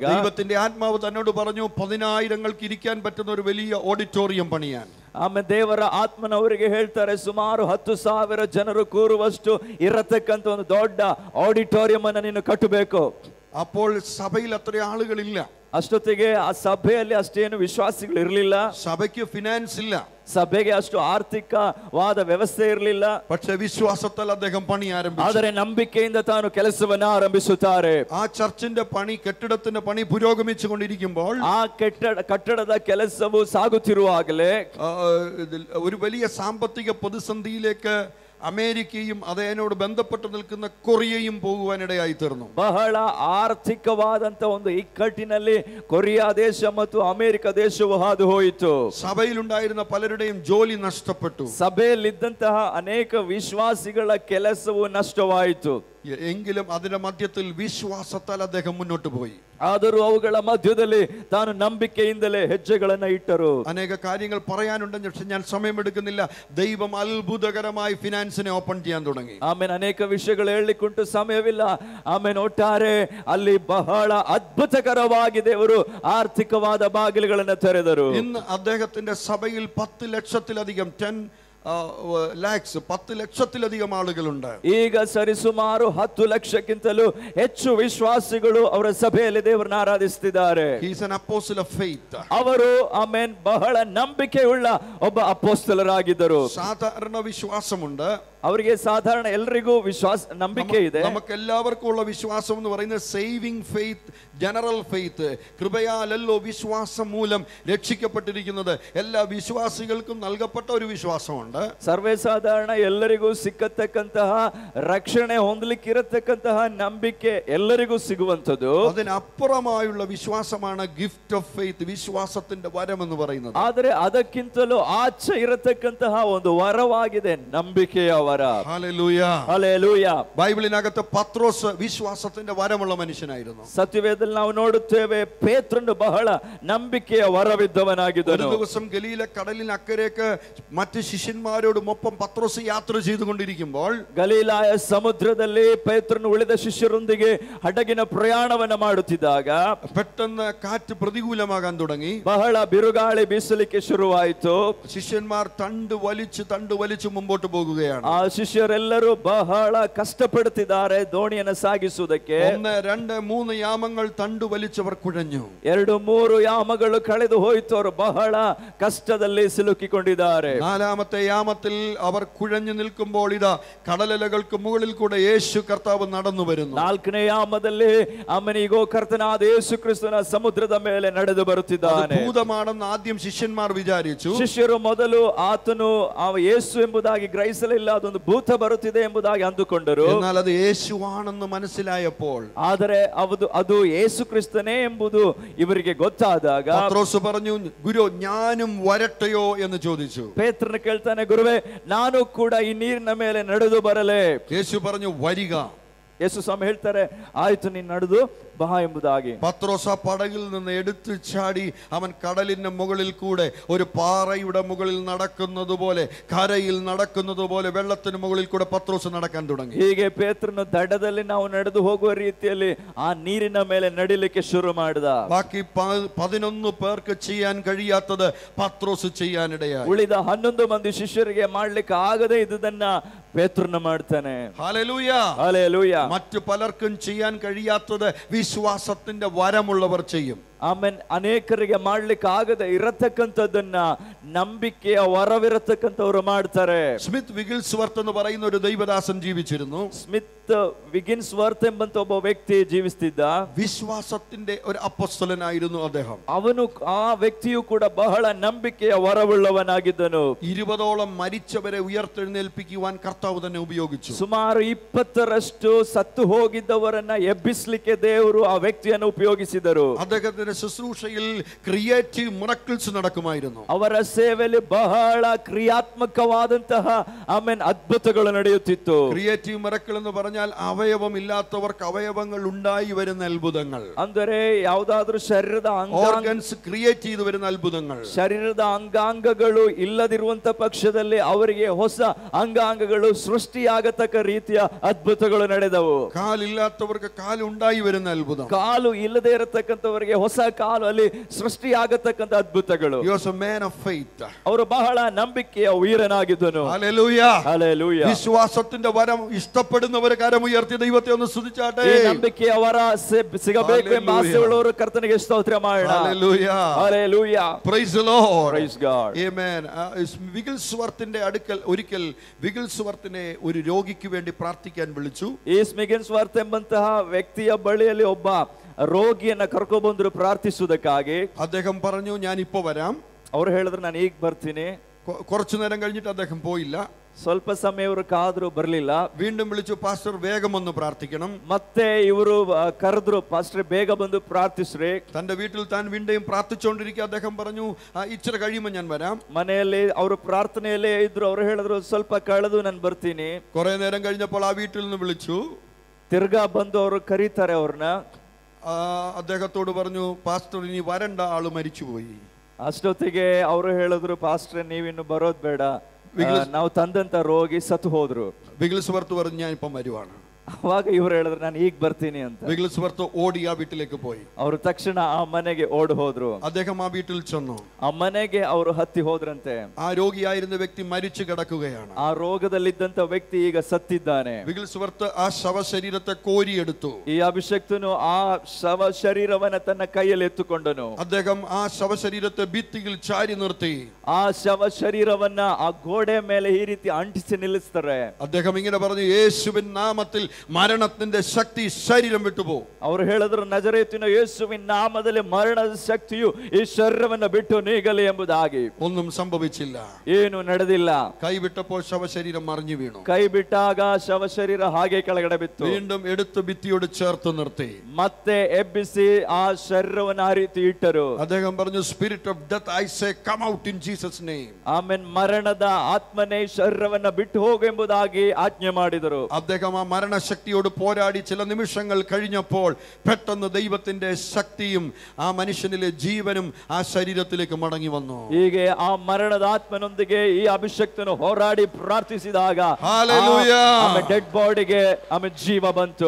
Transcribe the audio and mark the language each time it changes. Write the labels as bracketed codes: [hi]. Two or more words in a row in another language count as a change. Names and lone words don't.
[ml] ദൈവത്തിന്റെ ആത്മാവ് തന്നോട് പറഞ്ഞു 10,000ങ്ങൾക്ക് ഇരിക്കാൻ പറ്റുന്ന ഒരു വലിയ ഓഡിറ്റോറിയം പണിയാൻ. [kn] ಆಮೇಲೆ ದೇವರ ಆತ್ಮನವರಿಗೆ ಹೇಳ್ತಾರೆ ಸುಮಾರು 10,000 ಜನರು ಕೂರುವಷ್ಟು ಇರತಕ್ಕಂತ ಒಂದು ದೊಡ್ಡ ಆಡಿಟೋರಿಯಂ ಅನ್ನು ನೀನು ಕಟ್ಟಬೇಕು. [ml] അപ്പോൾ സഭയിൽ അത്ര ആളുകളില്ല. [kn] ಅಷ್ಟೊತ್ತಿಗೆ ಆ ಸಭೆಯಲ್ಲಿ ಅಷ್ಟೇನು ವಿಶ್ವಾಸಿಗಳು ಇರಲಿಲ್ಲ. [ml] സഭയ്ക്ക് ഫിനാൻസ് ഇല്ല, [kn] ಸಭೆಗೆ ಅಷ್ಟು ಆರ್ಥಿಕವಾದ ವ್ಯವಸ್ಥೆ ಇರಲಿಲ್ಲ. [ml] പക്ഷെ വിശ്വാസത്താൽ അദ്ദേഹം പണി ആരംഭിച്ചു. [kn] ಆದರೆ ನಂಬಿಕೆಯಿಂದ ತಾನು ಕೆಲಸವನ್ನ ಆರಂಭಿಸುತ್ತಾರೆ. [ml] ആ ചർച്ചിന്റെ പണി, കെട്ടിടത്തിന്റെ പണി പുരോഗമിച്ചു കൊണ്ടിരിക്കുമ്പോൾ [kn] ಆ ಕಟ್ಟಡದ ಕೆಲಸವು ಸಾಗುತ್ತಿರುವಾಗಲೇ [ml] ഒരു വലിയ സാമ്പത്തിക പ്രതിസന്ധിയിലേക്ക് അമേരിക്കയും അതിനോട് ബന്ധപ്പെട്ട് നിൽക്കുന്ന കൊറിയയും പോകുവാനിടയായി തീർന്നു. [kn] ಬಹಳ ಆರ್ಥಿಕವಾದಂತ ಒಂದು ಇಕ್ಕಟ್ಟಿನಲ್ಲಿ ಕೊರಿಯಾ ದೇಶ ಮತ್ತು ಅಮೆರಿಕ ದೇಶವು ಹಾದು ಹೋಯಿತು. [ml] സഭയിലുണ്ടായിരുന്ന പലരുടെയും ജോലി നഷ്ടപ്പെട്ടു. [kn] ಸಭೆಯಲ್ಲಿದ್ದಂತಹ ಅನೇಕ ವಿಶ್ವಾಸಿಗಳ ಕೆಲಸವು ನಷ್ಟವಾಯಿತು. [ml] എങ്കിലും അതിന്റെ മധ്യത്തിൽ വിശ്വാസത്താൽ അദ്ദേഹം മുന്നോട്ട് പോയി. [kn] ಆದರೂ ಅವುಗಳ ಮಧ್ಯದಲ್ಲಿ ತಾನು ನಂಬಿಕೆಯಿಂದಲೇ ಹೆಜ್ಜೆಗಳನ್ನ ಇಟ್ಟರು. [ml] ಅನೇಕ കാര്യങ്ങൾ പറയാനുണ്ടെന്ന്, പക്ഷെ ഞാൻ സമയമെടുക്കുന്നില്ല. ദൈവം അത്ഭുതകരമായി ഫിനാൻസിനെ ഓപ്പൺ ചെയ്യാൻ തുടങ്ങി. [kn] ಆಮೇಲೆ ಅನೇಕ ವಿಷಯಗಳು ಹೇಳಲಿಕ್ಕುಂಟು, ಸಮಯವಿಲ್ಲ. ಆಮೇಲೆ ಒಟ್ಟಾರೆ ಅಲ್ಲಿ ಬಹಳ ಅದ್ಭುತಕರವಾಗಿ ದೇವರು ಆರ್ಥಿಕವಾದ ಬಾಗಿಲುಗಳನ್ನು ತೆರೆದರು. [ml] ഇന്ന് അദ്ദേഹത്തിന്റെ സഭയിൽ 10 ലക്ഷത്തിലധികം 10 ലക്ഷത്തിലധികം ಆಳುಗಳುണ്ട്. [kn] ಈಗ ಸರಿಸುಮಾರು 10 ಲಕ್ಷಕ್ಕಿಂತಲೂ ಹೆಚ್ಚು ವಿಶ್ವಾಸಿಗಳು ಅವರ ಸಭೆಯಲ್ಲಿ ದೇವರನ್ನ ಆರಾಧಿಸುತ್ತಿದ್ದಾರೆ. [en] He is an apostle of faith. [kn] ಅವರು ಆಮೆನ್ ಬಹಳ ನಂಬಿಕೆಯುಳ್ಳ ಒಬ್ಬ ಅಪೊಸ್ತಲರಾಗಿದ್ದರು. [ml] സാധാരണ വിശ്വാസമുണ്ട്, [kn] ಅವರಿಗೆ ಸಾಧಾರಣ ಎಲ್ಲರಿಗೂ ನಂಬಿಕೆ ಇದೆ. [ml] നമുക്കെല്ലാവർക്കും ഉള്ള വിശ്വാസം എന്ന് പറയുന്നത് [en] saving faith, general faith. [ml] കൃപയാലല്ലോ വിശ്വാസം മൂലം രക്ഷിക്കപ്പെട്ടിരിക്കുന്നത്. എല്ലാ വിശ്വാസികൾക്കും നൽകപ്പെട്ട ഒരു വിശ്വാസമുണ്ട്. [kn] ಸರ್ವೇ ಸಾಧಾರಣ ಎಲ್ಲರಿಗೂ ಸಿಕ್ಕತಕ್ಕಂತಹ ರಕ್ಷಣೆ ಹೊಂದಲಿಕ್ಕಿರತಕ್ಕಂತಹ ನಂಬಿಕೆ ಎಲ್ಲರಿಗೂ ಸಿಗುವಂತದ್ದು. [ml] അതിനപ്പുറമായുള്ള വിശ്വാസമാണ് [en] gift of faith, [ml] വിശ്വാസത്തിന്റെ വരം എന്ന് പറയുന്നത്. [kn] ಆದರೆ ಅದಕ್ಕಿಂತಲೂ ಆಚೆ ಇರತಕ್ಕಂತಹ ಒಂದು ವರವಾಗಿದೆ ನಂಬಿಕೆಯ ವರ. [ml] ഹല്ലേലൂയ, [kn] ಹಲ್ಲೆಲೂಯ. [ml] ബൈബിളിനകത്ത് പത്രോസ് വിശ്വാസത്തിന്റെ വരമുള്ള മനുഷ്യനായിരുന്നു. [kn] ಸತ್ಯವೇದದಲ್ಲಿ ನಾವು ನೋಡುತ್ತೇವೆ ಪೇತ್ರನು ಬಹಳ ನಂಬಿಕೆಯ ವರವಿದ್ದವನಾಗಿದ್ದನು. [ml] ഒരു ദിവസം ഗലീല കടലിന് അക്കരേക്ക് മറ്റ് ശിഷ്യന്മാരോടുമൊപ്പം പത്രോസ് യാത്ര ചെയ്തുകൊണ്ടിരിക്കുമ്പോൾ [kn] ಗಲೀಲಾಯ ಸಮುದ್ರದಲ್ಲಿ ಪೇತ್ರನು ಉಳಿದ ಶಿಷ್ಯರೊಂದಿಗೆ ಹಡಗಿನ ಪ್ರಯಾಣವನ್ನ ಮಾಡುತ್ತಿದ್ದಾಗ [ml] പെട്ടെന്ന് കാറ്റ് പ്രതികൂലമാകാൻ തുടങ്ങി. [kn] ಬಹಳ ಬಿರುಗಾಳಿ ಬೀಸಲಿಕ್ಕೆ ಶುರುವಾಯಿತು. [ml] ശിഷ്യന്മാർ തണ്ട് വലിച്ചു മുമ്പോട്ട് പോകുകയാണ്. [kn] ಆ ಶಿಷ್ಯರೆಲ್ಲರೂ ಬಹಳ ಕಷ್ಟಪಡುತ್ತಿದ್ದಾರೆ ದೋಣಿಯನ್ನು ಸಾಗಿಸುವುದಕ್ಕೆ. [ml] 1, 2, 3 യാമങ്ങൾ തണ്ട് വലിച്ചവർ കുഴഞ്ഞു. [kn] 2-3 ಯಾಮಗಳು ಕಳೆದು ಹೋಯಿತು. ಅವರು ಬಹಳ ಕಷ್ಟದಲ್ಲಿ ಸಿಲುಕಿಕೊಂಡಿದ್ದಾರೆ. [ml] 4ാമത്തെ യാമത്തിൽ അവർ കുഴഞ്ഞു നിൽക്കുമ്പോൾ ഇതാ കടലലകൾക്ക് മുകളിൽ കൂടെ യേശു കർത്താവ് നടന്നു വരുന്നു. [kn] 4ನೇ ಯಾಮದಲ್ಲಿ ಅಮ್ಮನಿಗೋ ಕರ್ತನಾದ ಯೇಸು ಕ್ರಿಸ್ತನ ಸಮುದ್ರದ ಮೇಲೆ ನಡೆದು ಬರುತ್ತಿದ್ದಾನೆ. [ml] ഭൂതമാണെന്ന് ആദ്യം ശിഷ്യന്മാർ വിചാരിച്ചു. [kn] ಶಿಷ್ಯರು ಮೊದಲು ಆತನು ಯೇಸು ಎಂಬುದಾಗಿ ಗ್ರಹಿಸಲಿಲ್ಲ, ಅದೊಂದು ಭೂತ ಬರುತ್ತಿದೆ ಎಂಬುದಾಗಿ ಅಂದುಕೊಂಡರು. [ml] എന്നാൽ അത് യേശുവാണെന്ന് മനസ്സിലായപ്പോൾ, [kn] ಆದರೆ ಅದು ಯೇಸು ಕ್ರಿಸ್ತನೇ ಎಂಬುದು ಇವರಿಗೆ ಗೊತ್ತಾದಾಗ [ml] പത്രോസ് പറഞ്ഞു, ഗുരു ഞാനും വരട്ടെയോ എന്ന് ചോദിച്ചു. [kn] ಪೇತ್ರನು ಕೇಳ್ತಾನೆ, ಗುರುವೇ ನಾನು ಕೂಡ ಈ ನೀರಿನ ಮೇಲೆ ನಡೆದು ಬರಲೇ? [ml] യേശു പറഞ്ഞു വരിക. [kn] ಯೇಸು ಸ್ವಾಮಿ ಹೇಳ್ತಾರೆ, ಆಯ್ತು ನೀನು ನಡೆದು ಬಾ ಎಂಬುದಾಗಿ. [ml] പത്രോസ് ആ പടകിൽ നിന്ന് എടുത്തു ചാടി അവൻ കടലിന്റെ മുകളിൽ കൂടെ ഒരു പാറയുടെ മുകളിൽ നടക്കുന്നത് പോലെ, കരയിൽ നടക്കുന്നത് പോലെ വെള്ളത്തിന് മുകളിൽ കൂടെ പത്രോസ് നടക്കാൻ തുടങ്ങി. [kn] ಹೀಗೆ ಪೇತ್ರನು ದಡದಲ್ಲಿ ನಾವು ನಡೆದು ಹೋಗುವ ರೀತಿಯಲ್ಲಿ ಆ ನೀರಿನ ಮೇಲೆ ನಡಿಲಿಕ್ಕೆ ಶುರು ಮಾಡಿದ. [ml] ബാക്കി 11 പേർക്ക് ചെയ്യാൻ കഴിയാത്തത് പത്രോസ് ചെയ്യാനിടയായി. [kn] ಉಳಿದ 11 ಮಂದಿ ಶಿಷ್ಯರಿಗೆ ಮಾಡ್ಲಿಕ್ಕೆ ಆಗದೆ ಇದ್ದುದನ್ನ ಪೇತ್ರನು ಮಾಡ್ತಾನೆ. [ml] ഹല്ലേലൂയ, [kn] ಹಲ್ಲೆಲೂಯ. [ml] മറ്റു പലർക്കും ചെയ്യാൻ കഴിയാത്തത് വിശ്വാസത്തിന്റെ വരമുള്ളവർ ചെയ്യും. [kn] ಆಮೇನ್ ಅನೇಕರಿಗೆ ಮಾಡ್ಲಿಕ್ಕೆ ಆಗದೆ ಇರತಕ್ಕಂಥದ್ದನ್ನ ನಂಬಿಕೆಯ ವರವಿರತಕ್ಕಂಥವ್ರು ಮಾಡ್ತಾರೆ. [ml] സ്മിത്ത് വിഗിൽസ്വർത്ത് എന്ന് പറയുന്ന ഒരു ദൈവദാസൻ ജീവിച്ചിരുന്നു. [kn] ಸ್ಮಿತ್ ವಿಗಿನ್ಸ್ವರ್ತ್ ಎಂಬಂತ ಒಬ್ಬ ವ್ಯಕ್ತಿ ಜೀವಿಸ್ತಿದ್ದ. [ml] വിശ്വാസത്തിന്റെ ഒരു അപ്പോസ്തലനായിരുന്നു അദ്ദേഹം. [kn] ಅವನು ಆ ವ್ಯಕ್ತಿಯು ಕೂಡ ಬಹಳ ನಂಬಿಕೆಯ ವರವುಳ್ಳವನಾಗಿದ್ದನು. [ml] 20ഓളം മരിച്ചവരെ ഉയർത്തെഴുന്നേൽപ്പിക്കുവാൻ കർത്താവ് തന്നെ ഉപയോഗിച്ചു. [kn] ಸುಮಾರು 20ರಷ್ಟು ಸತ್ತು ಹೋಗಿದ್ದವರನ್ನ ಎಬ್ಬಿಸ್ಲಿಕ್ಕೆ ದೇವರು ಆ ವ್ಯಕ್ತಿಯನ್ನು ಉಪಯೋಗಿಸಿದರು. [ml] അദ്ദേഹത്തിന്റെ ശുശ്രൂഷയിൽ [en] creative miracles [ml] നടക്കുമായിരുന്നു. [kn] ಅವರ ಸೇವೆಯಲ್ಲಿ ಬಹಳ ಕ್ರಿಯಾತ್ಮಕವಾದಂತಹ ಆಮೇನ್ ಅದ್ಭುತಗಳು ನಡೆಯುತ್ತಿತ್ತು. [en] creative miracle [ml] എന്ന് പറഞ്ഞാൽ അവയവമില്ലാത്തവർക്ക് അവയവങ്ങൾ ഉണ്ടായി വരുന്ന അത്ഭുതങ്ങൾ. [kn] ಅಂದರೆ ಯಾವುದಾದ್ರೂ ಶರೀರದ [en] organs create [ml] ചെയ്തു വരുന്ന അത്ഭുതങ്ങൾ. [kn] ಶರೀರದ ಅಂಗಾಂಗಗಳು ಇಲ್ಲದಿರುವಂತ ಪಕ್ಷದಲ್ಲಿ ಅವರಿಗೆ ಹೊಸ ಅಂಗಾಂಗಗಳು ಸೃಷ್ಟಿಯಾಗತಕ್ಕ ರೀತಿಯ ಅದ್ಭುತಗಳು ನಡೆದವು. [ml] കാലില്ലാത്തവർക്ക് കാലുണ്ടായി വരുന്ന അത്ഭുതം. [kn] ಕಾಲು ಇಲ್ಲದೆ ಇರತಕ್ಕಂಥವರಿಗೆ ಹೊಸ ಕಾಲದಲ್ಲಿ ಸೃಷ್ಟಿಯಾಗತಕ್ಕಂತ ಅದ್ಭುತಗಳು. [en] He was a man of faith. [kn] ಅವರು ಬಹಳ ನಂಬಿಕೆಯ ವೀರನಾಗಿದ್ದನು. [en] Hallelujah. Hallelujah. [ml] വിശ്വാസത്തിന്റെ വരം ഇഷ്ടപ്പെടുന്നവർ കരമുയർത്തി ദൈവത്തെ ഒന്ന് സ്തുതിച്ചാട്ടെ. [kn] ಈ ನಂಬಿಕೆಯ ವರ ಸಿಗಬೇಕು ಎಂಬ ಆಸೆಯುಳ್ಳವರು ಕರ್ತನಿಗೆ ಸ್ತೋತ್ರ ಮಾಡೋಣ. [en] Hallelujah. Hallelujah. Praise the Lord. Praise God. Amen. [ml] വിഗിൽസ്വർത്തിന്റെ അടുക്കൽ ഒരിക്കൽ വിഗിൽസ്വർത്തിനെ ഒരു രോഗിക്ക് വേണ്ടി പ്രാർത്ഥിക്കാൻ വിളിച്ചു. [kn] ಈ ಸ್ಮಿಗಿಲ್ಸ್ವರ್ತ್ ಎಂಬಂತಹ ವ್ಯಕ್ತಿಯ ಬಳಿಯಲ್ಲಿ ಒಬ್ಬ ರೋಗಿಯನ್ನ ಕರ್ಕೊಂಡು ಬಂದ್ರು ಪ್ರಾರ್ಥಿಸುವುದಕ್ಕಾಗಿ. [ml] അദ്ദേഹം പറഞ്ഞു ഞാൻ ഇപ്പോ വരാം. [kn] ಅವರು ಹೇಳಿದ್ರು ನಾನು ಈಗ ಬರ್ತೀನಿ. [ml] കുറച്ചു നേരം കഴിഞ്ഞിട്ട് അദ്ദേഹം പോയില്ല. [kn] ಸ್ವಲ್ಪ ಸಮಯ ಇವರು ಕಾದ್ರು ಬರ್ಲಿಲ್ಲ. [ml] വീണ്ടും വിളിച്ചു, പാസ്റ്റർ വേഗം ഒന്ന് പ്രാർത്ഥിക്കണം. [kn] ಮತ್ತೆ ಇವರು ಕರೆದ್ರು, ಪಾಸ್ಟರ್ ಬೇಗ ಬಂದು ಪ್ರಾರ್ಥಿಸ್ರಿ. [ml] തന്റെ വീട്ടിൽ താൻ വീണ്ടും പ്രാർത്ഥിച്ചുകൊണ്ടിരിക്കുക. അദ്ദേഹം പറഞ്ഞു ഇച്ചിരി കഴിയുമ്പോൾ ഞാൻ വരാം. [kn] ಮನೆಯಲ್ಲಿ ಅವರು ಪ್ರಾರ್ಥನೆಯಲ್ಲೇ ಇದ್ರು. ಅವರು ಹೇಳಿದ್ರು ಸ್ವಲ್ಪ ಕಳೆದು ನಾನು ಬರ್ತೀನಿ. [ml] കുറെ നേരം കഴിഞ്ഞപ്പോൾ ആ വീട്ടിൽ നിന്ന് വിളിച്ചു. [kn] ತಿರ್ಗಾ ಬಂದು ಅವರು ಕರೀತಾರೆ ಅವ್ರನ್ನ. [ml] അദ്ദേഹത്തോട് പറഞ്ഞു, പാസ്റ്റർ ഇനി വരണ്ട, ആള് മരിച്ചുപോയി. [kn] ಅಷ್ಟೊತ್ತಿಗೆ ಅವರು ಹೇಳಿದ್ರು, ಪಾಸ್ಟರ್ ನೀವಿನ್ನು ಬರೋದ್ ಬೇಡ, ನಾವು ತಂದಂತ ರೋಗಿ ಸತ್ತು ಹೋದ್ರು. [ml] വിഗിൽസ്വർത്ത് പറഞ്ഞു ഞാൻ ഇപ്പം വരുവാണ്. [kn] ಅವಾಗ ಇವರು ಹೇಳಿದ್ರು ನಾನು ಈಗ ಬರ್ತೀನಿ ಅಂತ. [ml] വിഗിൽസ്വർത്ത് ഓടി ಆ വീട്ടിലേക്ക് പോയി. [kn] ಅವರು ತಕ್ಷಣ ಆ ಮನೆಗೆ ಓಡಿ ಹೋದ್ರು. [ml] അദ്ദേഹം ആ വീട്ടിൽ ചെന്നു. [kn] ಆ ಮನೆಗೆ ಅವರು ಹತ್ತಿ ಹೋದ್ರಂತೆ. [ml] ആ രോഗിയായിരുന്ന വ്യക്തി മരിച്ചു കിടക്കുകയാണ്. [kn] ಆ ರೋಗದಲ್ಲಿದ್ದಂತ ವ್ಯಕ್ತಿ ಈಗ ಸತ್ತಿದ್ದಾನೆ. [ml] വിഗിൽസ്വർത്ത് ആ ശവശരീരത്തെ കോരിയെടുത്തു. [kn] ಈ ಅಭಿಷಕ್ತನು ಆ ಶವ ಶರೀರವನ್ನ ತನ್ನ ಕೈಯಲ್ಲಿ ಎತ್ತುಕೊಂಡನು. [ml] അദ്ദേഹം ആ ശവശരീരത്തെ ഭിത്തിയിൽ ചാരി നിർത്തി. [kn] ಆ ಶವ ಶರೀರವನ್ನ ಆ ಗೋಡೆ ಮೇಲೆ ಈ ರೀತಿ ಅಂಟಿಸಿ ನಿಲ್ಲಿಸ್ತಾರೆ. [ml] അദ്ദേഹം ഇങ്ങനെ പറഞ്ഞു, യേശുവിൻ നാമത്തിൽ മരണത്തിന്റെ ശക്തി ശരീരം വിട്ടുപോ. [kn] ಅವರು ಹೇಳಿದ್ರು, ನಜರೇತಿನ ಯೇಸುವಿನ ನಾಮದಲ್ಲಿ ಮರಣದ ಶಕ್ತಿಯು ಈ ಶರೀರವನ್ನ ಬಿಟ್ಟು ನೀಗಲಿ ಎಂಬುದಾಗಿ. [ml] ഒന്നും സംഭവിച്ചില്ല. [kn] ಏನು ನಡೆದಿಲ್ಲ. [ml] കൈവിട്ടപ്പോൾ ശവശരീരം മറിഞ്ഞു വീണു. [kn] ಕೈ ಬಿಟ್ಟಾಗ ಶವ ಶರೀರ ಹಾಗೆ ಕೆಳಗಡೆ ಬಿತ್ತು. [ml] വീണ്ടും എടുത്ത് ഭിത്തിയോട് ചേർത്ത് നിർത്തി. [kn] ಮತ್ತೆ ಎಬ್ಬಿಸಿ ಆ ಶರೀರವನ್ನು ಆ ರೀತಿ ಇಟ್ಟರು. [ml] അദ്ദേഹം പറഞ്ഞു, [en] Spirit of death I say come out in Jesus name. [kn] ಆಮೇಲೆ ಮರಣದ ಆತ್ಮನೇ ಶರೀರವನ್ನ ಬಿಟ್ಟು ಹೋಗು ಎಂಬುದಾಗಿ ಆಜ್ಞೆ ಮಾಡಿದರು. [ml] അദ്ദേഹം ആ മരണശക്തിയോട് പോരാടി ചില നിമിഷങ്ങൾ കഴിഞ്ഞപ്പോൾ പെട്ടെന്ന് ദൈവത്തിന്റെ ശക്തിയും ആ മനുഷ്യനിലെ ജീവനും ആ ശരീരത്തിലേക്ക് മടങ്ങി വന്നു. [kn] ಹೀಗೆ ಆ ಮರಣದ ಆತ್ಮನೊಂದಿಗೆ ಈ ಅಭಿಷಕ್ತನು ಹೋರಾಡಿ ಪ್ರಾರ್ಥಿಸಿದಾಗ [en] dead body [kn] ಆಮೇಲೆ ಜೀವ ಬಂತು.